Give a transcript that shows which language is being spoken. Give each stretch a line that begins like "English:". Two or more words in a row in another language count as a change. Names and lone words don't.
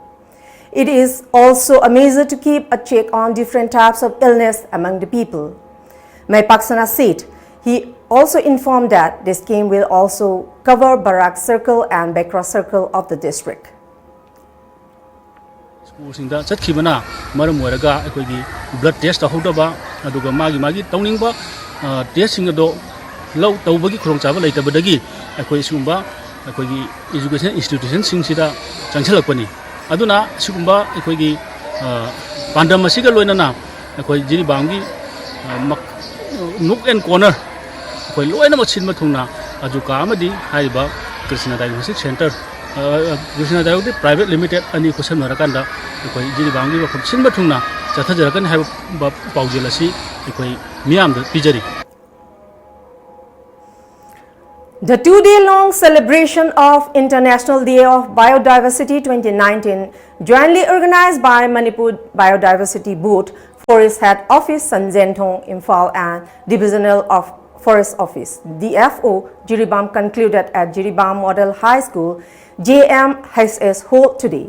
English: It is also a measure to keep a check on different types of illness among the people. Maipaksana said he also informed that this camp will also cover Barak Circle and Bekra Circle of the district.
Manipuri: Schools chatkibana maram waraga akoigi
English: blood test
Manipuri: hodaba aduga magi tawningba test sing do low tawbagi khurongchaba leitabadagi akoi sumba akoigi education institution sing sida changchalakpani aduna sigumba akoigi pandam asiga loinana akoi Jiribamgi
English: nook and corner
Manipuri: akoi loina machin mathungna ajuka amadi haiba Krishna Diagnostic Center Krishna Diagnostic Private Limited ani kusan marakanda akoi Jiribamgi bakam sin mathungna chathajarakan haiba paujelasi akoi miyam da pijari.
English: The two-day-long celebration of International Day of Biodiversity 2019, jointly organized by Manipur Biodiversity Board, Forest Head Office, Sanjentong, Imphal and Divisional of Forest Office, DFO, Jiribam concluded at Jiribam Model High School, JMHS Hall today.